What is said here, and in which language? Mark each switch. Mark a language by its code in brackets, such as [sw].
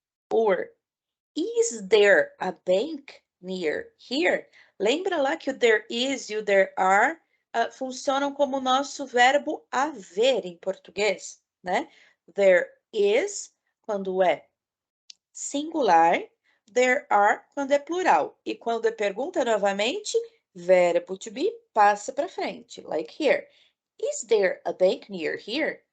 [en] Or, is there a bank near here? [pt] Lembra lá que o there is e o there are funcionam como o nosso verbo haver em português, né? There is, quando é singular, there are, quando é plural. E quando é pergunta novamente, verbo to be passa para frente, [en] like here. Is there a bank near here?